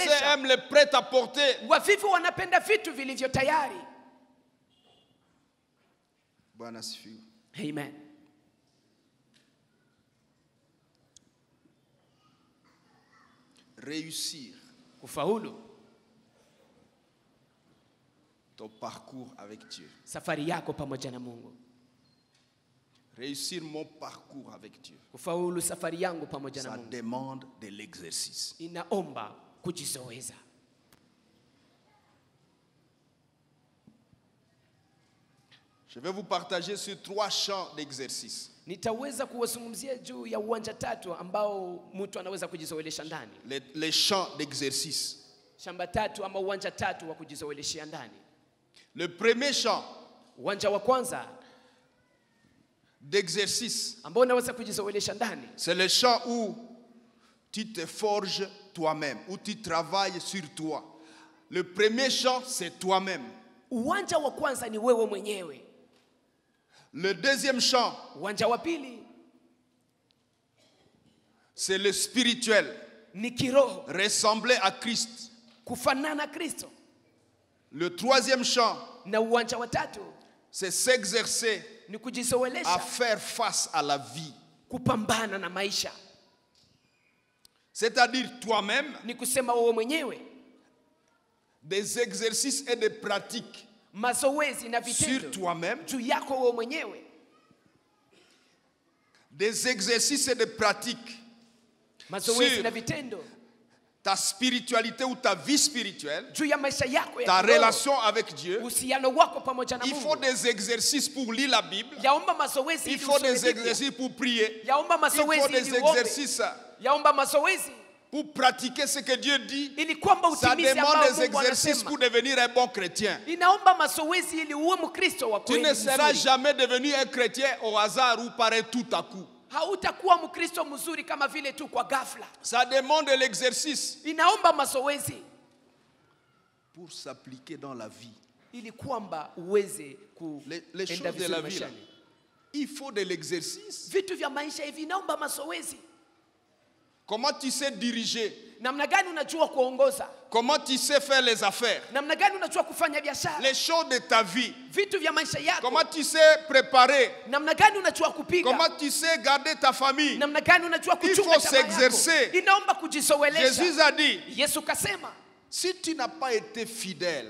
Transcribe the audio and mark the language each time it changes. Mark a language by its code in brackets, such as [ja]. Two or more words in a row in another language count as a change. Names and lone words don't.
[sw] kujizoelesha. [fr] aiment le prêt-à-porter. [sw] Wavivu wanapenda vitu vilivyo tayari. Bwana asifiwe. Amen. [fr] Réussir [sw] Kufaulu [fr] ton parcours avec Dieu. [sw] safari yako pamoja na Mungu. [fr] Réussir mon parcours avec Dieu. [sw] Kufaulu safari yangu pamoja na [fr] Ça [sw] Mungu [fr] demande de l'exercice. [sw] inaomba kujizoeza. [fr] Je vais vous partager sur 3 champs d'exercice. [sw] Nitaweza kuwazungumzia juu ya uwanja tatu ambao mtu anaweza kujizoelesha ndani. [fr] Les champs d'exercice. [sw] Shamba tatu ama uwanja tatu wa kujizoeleshea ndani. [fr] Le premier champ [sw] Uwanja wa kwanza [fr] d'exercice, [sw] ambao unaweza kujizoelesha ndani, [fr] c'est le champ où tu te forges toi-même, où tu travailles sur toi. Le premier champ, c'est toi-même. [sw] uwanja wa kwanza ni wewe mwenyewe. [fr] Le deuxième champ, [sw] Uwanja wa pili [fr] c'est le spirituel, [sw] ni kiroho, [fr] ressembler à Christ. [sw] kufanana Kristo. [fr] Le troisième champ, [sw] Na uwanja wa tatu [fr] c'est s'exercer [sw] ni [fr] à [sw] kujizoelesha [fr] faire face à la vie. [sw] kupambana na maisha. [fr] C'est-à-dire toi-même, [sw] Ni kusema wewe mwenyewe, [fr] des exercices et des pratiques [sw] mazoezi na [fr] sur [sw] vitendo [fr] toi-même, [sw] juu yako wewe mwenyewe, [fr] des exercices et des pratiques [sw] mazoezi [fr] Sur [sw] na vitendo [fr] ta spiritualité ou ta vie spirituelle, [sw] juu ya maisha yako [fr] ta [sw] ya kiroho, [fr] relation avec Dieu. [sw] uhusiano wako pamoja na [fr] Il faut [sw] Mungu. [fr] des exercices pour lire la Bible. [sw] Yaomba mazoezi [fr] Il [sw] ili [fr] faut [sw] usome [fr] des [sw] Biblia. [fr] exercices pour prier. [sw] Yaomba [fr] Il faut [sw] mazoezi [fr] des [sw] ili uombe. [fr] exercices [sw] Yaomba mazoezi [fr] pour pratiquer ce que Dieu dit. [sw] ili kwamba [fr] Ça [sw] utimize [fr] demande [sw] ambao [fr] des [sw] Mungu [fr] exercices [sw] anasema. [fr] pour devenir un bon chrétien. [sw] Inaomba mazoezi ili uwe Mkristo wa [fr] Tu [sw] kweli [fr] ne seras [sw] mzuri. [fr] jamais devenu un chrétien au hasard ou par un tout à coup. [sw] Hautakuwa Mkristo mzuri kama vile tu kwa ghafla. [fr] Ça demande de l'exercice [sw] Inaomba mazoezi [fr] pour s'appliquer dans la vie. [sw] ili kwamba uweze [fr] Les choses [sw] kuenda [fr] de [sw] vizuri [fr] la vie, là, [sw] maishani. [fr] il faut de l'exercice. [sw] Vitu vya maisha hivi inaomba mazoezi. [fr] Comment tu sais diriger? [sw] Namna gani unajua kuongoza? [fr] Comment tu sais faire les affaires? [sw] Namna gani unajua kufanya biashara? [fr] Les choses de ta vie. [sw] Vitu vya maisha yako. [fr] Comment tu sais préparer? [sw] Namna gani unajua kupiga? [fr] Comment tu sais garder ta famille? [sw] Namna gani unajua [fr] Il [sw] kuchunga [fr] faut [sw] chama yako? [fr] s'exercer. [sw] Inaomba kujizoelesha. [fr] Jésus a dit, [sw] Yesu kasema, [fr] si tu n'as pas été fidèle